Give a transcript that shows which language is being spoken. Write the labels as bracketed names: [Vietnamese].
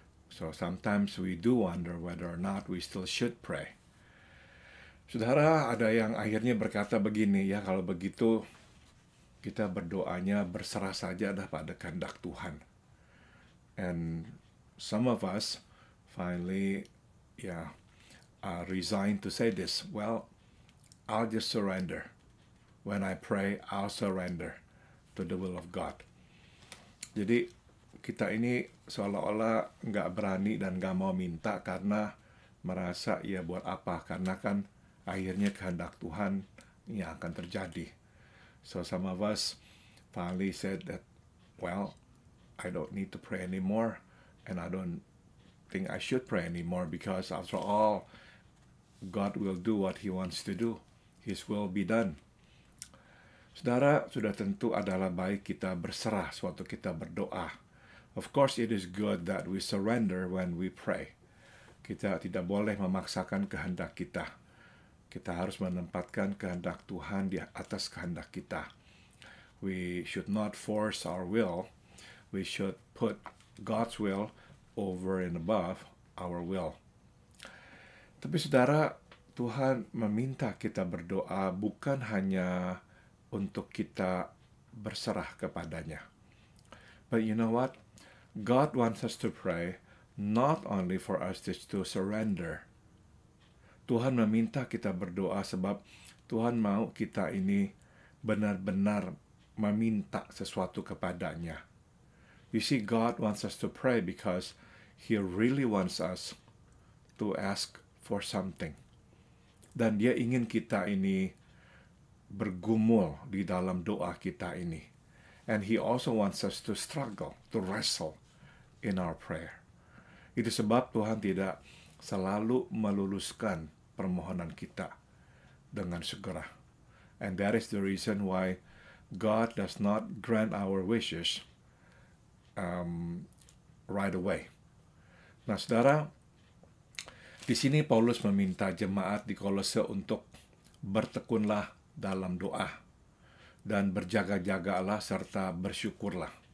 [English] So sometimes we do wonder whether or not we still should pray. [Indonesian] Saudara, ada yang akhirnya berkata begini, kalau begitu kita berdoanya berserah saja pada kehendak Tuhan. [English] And some of us finally resigned to say this, well, I'll just surrender. When I pray, I'll surrender to the will of God. [Indonesian] Jadi kita ini seolah-olah nggak berani dan nggak mau minta karena merasa buat apa, karena kan akhirnya kehendak Tuhan yang akan terjadi. [English] So some of us finally said that, well, I don't need to pray anymore, and I don't think I should pray anymore because after all, God will do what He wants to do. His will be done. [Indonesian] Saudara, sudah tentu adalah baik kita berserah sewaktu kita berdoa. [English] Of course, it is good that we surrender when we pray. [Indonesian] Kita tidak boleh memaksakan kehendak kita. Kita harus menempatkan kehendak Tuhan di atas kehendak kita. [English] We should not force our will. We should put God's will over and above our will. [Indonesian] Tapi saudara, Tuhan meminta kita berdoa bukan hanya untuk kita berserah kepadanya. [English] But you know what? God wants us to pray not only for us to surrender. [Indonesian] Tuhan meminta kita berdoa sebab Tuhan mau kita ini benar-benar meminta sesuatu kepadanya. [English] You see, God wants us to pray because He really wants us to ask for something. [Indonesian] Dan Dia ingin kita ini bergumul di dalam doa kita ini. [English] And He also wants us to struggle, to wrestle in our prayer. [Indonesian] Itu sebab Tuhan tidak selalu meluluskan permohonan kita dengan segera. [English] And that is the reason why God does not grant our wishes right away. [Indonesian] Nah, saudara, di sini Paulus meminta jemaat di Kolose untuk bertekunlah dalam doa dan berjaga-jagalah serta bersyukurlah.